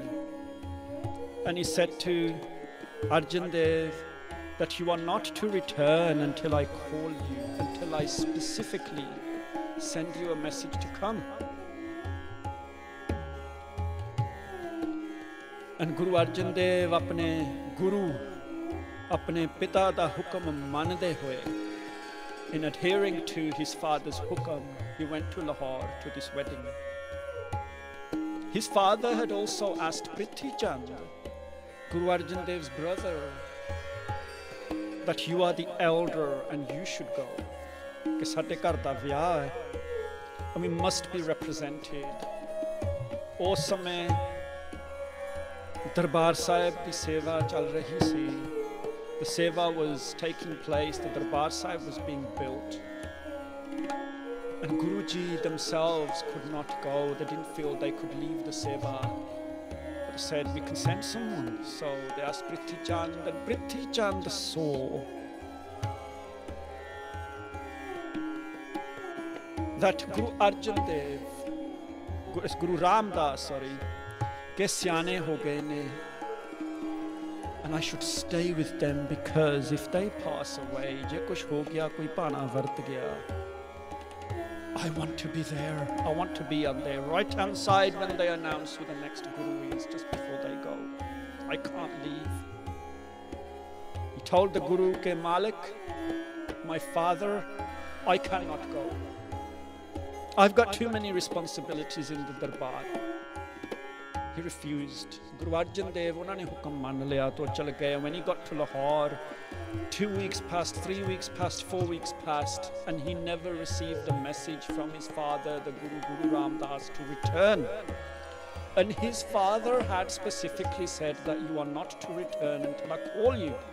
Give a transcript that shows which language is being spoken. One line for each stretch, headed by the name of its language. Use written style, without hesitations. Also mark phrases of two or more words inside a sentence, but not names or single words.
English: And he said to Arjan Dev that you are not to return until I call you, until I specifically send you a message to come.
Punjabi: And ਗੁਰੂ ਅਰਜਨ ਦੇਵ ਆਪਣੇ ਗੁਰੂ, ਆਪਣੇ ਪਿਤਾ ਦਾ ਹੁਕਮ ਮੰਨਦੇ ਹੋਏ,
English: in adhering to his father's hukam, he went to Lahore to this wedding. His father had also asked Prithi Chand, Guru Arjan Dev's brother, that you are the elder and you should go.
Punjabi: ਕਿ ਸਾਡੇ ਘਰ ਦਾ ਵਿਆਹ ਹੈ
English: and we must be represented.
Punjabi: ਉਸ ਸਮੇਂ ਦਰਬਾਰ ਸਾਹਿਬ ਦੀ ਸੇਵਾ ਚੱਲ ਰਹੀ ਸੀ.
English: The seva was taking place, the Darbar Sahib was being built. And Guruji themselves could not go, they didn't feel they could leave the seva. But they said, we can send someone. So they asked Prithi Chand, and Prithi Chand saw that Guru Arjan Dev, Guru Ram Das,
Punjabi: ਕਿ ਸਿਆਣੇ ਹੋ ਗਏ ਨੇ,
English: and I should stay with them because if they pass away,
Punjabi: ਜੇ ਕੁਝ ਹੋ ਗਿਆ, ਕੋਈ ਭਾਣਾ ਵਰਤ ਗਿਆ,
English: I want to be there. I want to be on their right-hand side when they announce who the next Guru is, just before they go. I can't leave. He told the Guru,
Punjabi: ਕਿ ਮਾਲਕ,
English: my father, I cannot go. I've got too many responsibilities in the Darbar. He refused.
Hindi: गुरु अर्जन देव, उन्होंने हुकम मान लिया तो चल गए.
English: When he got to Lahore, 2 weeks passed, 3 weeks passed, 4 weeks passed, and he never received a message from his father, the Guru Ram Das, to return. And his father had specifically said that you are not to return until I call you.